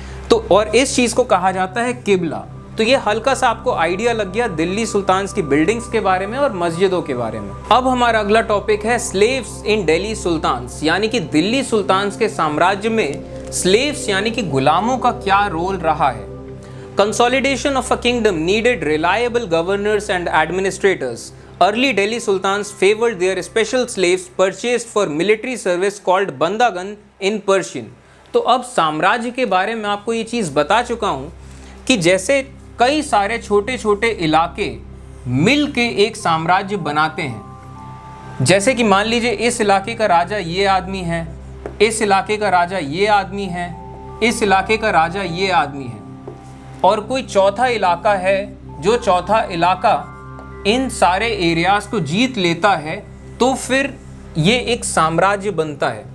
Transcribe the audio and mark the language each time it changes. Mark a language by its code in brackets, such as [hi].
[hi] तो और इस चीज़ को कहा जाता है किबला। तो ये हल्का सा आपको आइडिया लग गया दिल्ली सुल्तान्स की बिल्डिंग्स के बारे में और मस्जिदों के बारे में। अब हमारा अगला टॉपिक है [en] slaves in Delhi sultans, [hi] यानी कि दिल्ली सुल्तान्स के साम्राज्य में स्लेव्स यानी कि गुलामों का क्या रोल रहा है। [en] Consolidation of a kingdom needed reliable governors and administrators. Early Delhi sultans favored their special slaves purchased for military service called bandagan in Persian. [hi] तो अब साम्राज्य के बारे में आपको ये चीज़ बता चुका हूँ कि जैसे कई सारे छोटे छोटे इलाके मिल के एक साम्राज्य बनाते हैं। जैसे कि मान लीजिए इस इलाके का राजा ये आदमी है, इस इलाके का राजा ये आदमी है, इस इलाके का राजा ये आदमी है, और कोई चौथा इलाका है जो चौथा इलाका इन सारे एरियाज को जीत लेता है, तो फिर ये एक साम्राज्य बनता है।